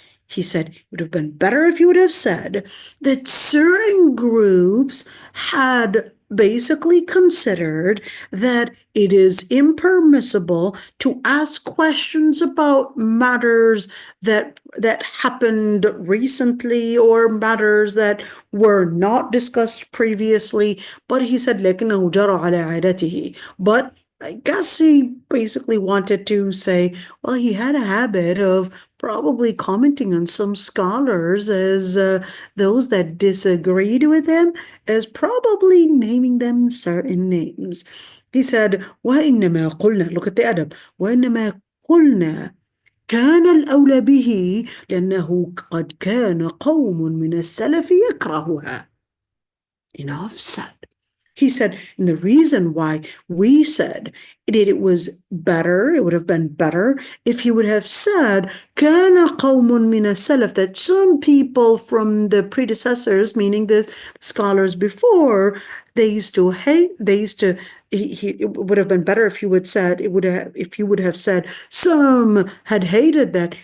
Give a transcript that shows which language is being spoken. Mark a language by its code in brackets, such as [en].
[en] He said it would have been better if you would have said that certain groups had basically considered that it is impermissible to ask questions about matters that happened recently or matters that were not discussed previously. But he said [ar] لكنه جرى على عادته. [en] But I guess he basically wanted to say, well, he had a habit of probably commenting on some scholars as those that disagreed with him, as probably naming them certain names. He said, [ar] وإنما قلنا, [en] look at the adab, [ar] وإنما قلنا كان الأولى به لأنه قد كان قوم من السلف يكرهها. [en] Enough said. He said, and the reason why we said it was better, it would have been better if he would have said, [ar] كان قوم من السلف, [en] that some people from the predecessors, meaning the scholars before, they used to hate, it would have been better if he would said, if you would have said, some had hated that.